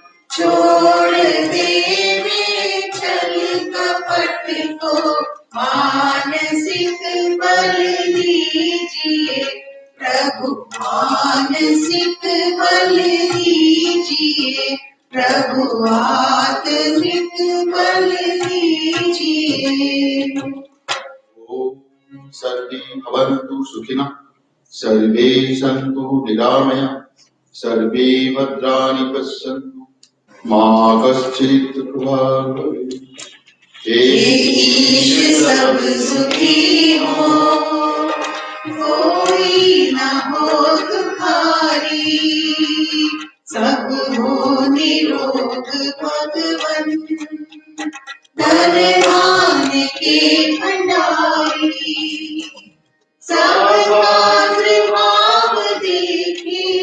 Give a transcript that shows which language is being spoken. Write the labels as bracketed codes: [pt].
[hi] छोड़ देवे छल कपट को मानसिक बल दीजिए प्रभु मानसिक बल दीजिए प्रभु आत्मिक बल दीजिए [sa] ओम सर्वे भवन्तु सुखिनः सर्वे सन्तु निरामया सर्वे भद्राणि पश्यन्तु मा कश्चित् दुःखभाग् भवेत्। [hi] ईश सब सुखी हो कोई न हो दुखारी सब हो निरोग भगवन धनवान के भंडारी सबका भाव देखे